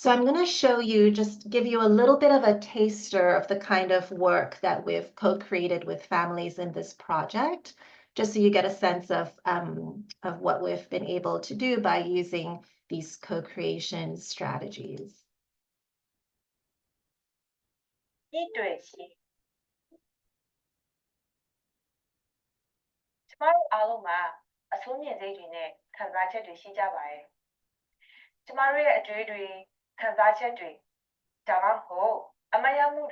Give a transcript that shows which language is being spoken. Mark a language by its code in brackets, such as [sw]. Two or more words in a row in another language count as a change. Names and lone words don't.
[en] So I'm going to show you, just give you a little bit of a taster of the kind of work that we've co-created with families in this project, just so you get a sense of what we've been able to do by using these co-creation strategies. [my] 一对ရှိကျမတို့အားလုံးမှာအဆိုးမြင်စိတ်တွေနဲ့ခံစားချက်တွေရှိကြပါတယ်ကျမတို့ရဲ့အတွေ့အတွေခံစားချက်တွေဒါမှမဟုတ်အမတ်ရမှု